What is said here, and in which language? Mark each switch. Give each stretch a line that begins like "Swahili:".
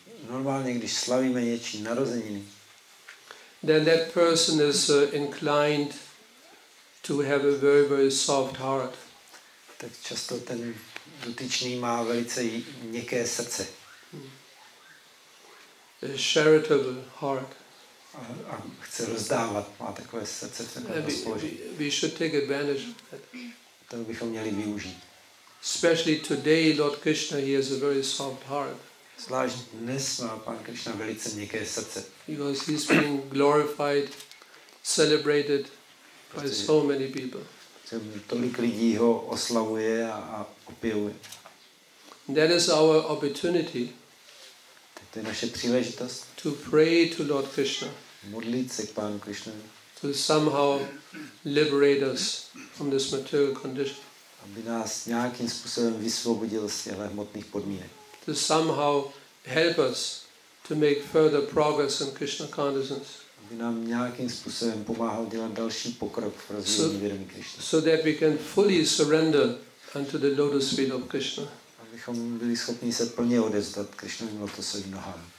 Czech: normálně, když slavíme něčí narozeniny,
English: then that person is inclined to have a very, very soft heart.
Czech: Tak často ten dotyčný má velice měkké srdce.
English: A charitable heart.
Czech: A chce rozdávat, má takové srdce v takovém rozpoložení.
English: We should take advantage of that.
Czech: To bychom měli využít.
English: Especially today, Lord Krishna, he has a very soft heart.
Czech: Zvlášť dnes má Pán Krišna velice měkké srdce.
English: Because he's being glorified, celebrated by so many people.
Czech: Tolik lidí ho oslavuje a opěvuje.
English: That is our opportunity.
Czech: To je naše příležitost.
English: To pray to Lord Krishna.
Czech: Modlit se k Pánu Krišnovi.
English: To somehow liberate us from this material condition.
Czech: Aby nás nějakým způsobem vysvobodil z těchto hmotných podmínek.
English: To somehow help us to make further progress in Krishna consciousness.
Czech: Aby nám nějakým způsobem pomáhal dělat další pokrok v rozvíjení vědomí Krišny.
English: So that we can fully surrender unto the lotus feet of Krishna.
Czech: Abychom byli schopni se plně odevzdat Krišnovým lotosovým nohám.